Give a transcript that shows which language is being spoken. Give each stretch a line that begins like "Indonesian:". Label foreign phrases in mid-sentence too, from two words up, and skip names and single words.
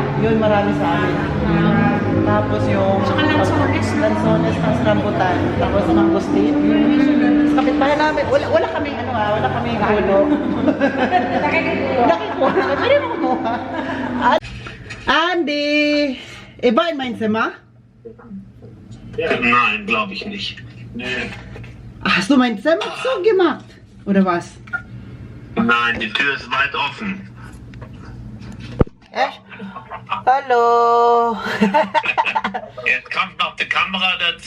Filipino: Yun, marami sa amin. Tapos yung... Saka lansones. Lansones, tapos rambutan. Tapos mangustin. Sa kapitbahay namin, wala kaming ano wala kaming ulo. Nakikuha. Pwede mo kumuha. Andy!
German: Iba in mein Zimmer? Nein, glaube ich nicht. Nee. Hast du mein Zimmer so gemacht? Oder was? Nein, die Tür ist weit offen. Echt? Hallo! Jetzt kommt noch die Kamera dazu.